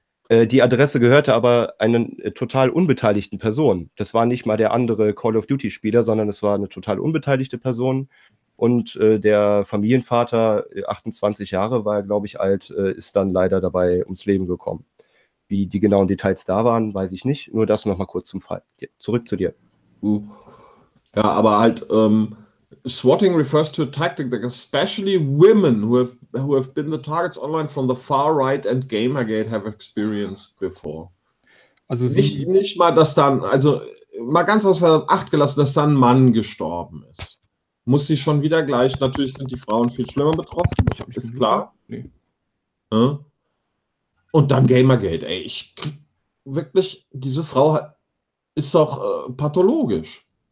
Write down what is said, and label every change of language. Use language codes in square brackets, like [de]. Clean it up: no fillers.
[de] Die Adresse gehörte aber einer total unbeteiligten Person. Das war nicht mal der andere Call of Duty-Spieler, sondern es war eine total unbeteiligte Person. Und der Familienvater, 28 Jahre war er, glaube ich, alt, ist dann leider dabei ums Leben gekommen. Wie die genauen Details da waren, weiß ich nicht. Nur das nochmal kurz zum Fall. Ja, zurück zu dir. Ja, aber halt, [en] SWATting refers to a tactic that especially women who have been the targets online from the far right and Gamergate have experienced before. [de] Also nicht mal, dass dann, also mal ganz außer Acht gelassen, dass dann ein Mann gestorben ist. Muss sie schon wieder gleich, natürlich sind die Frauen viel schlimmer betroffen, ist klar. Nee. Ja. Und dann Gamergate, ey, ich krieg wirklich, diese Frau ist doch pathologisch.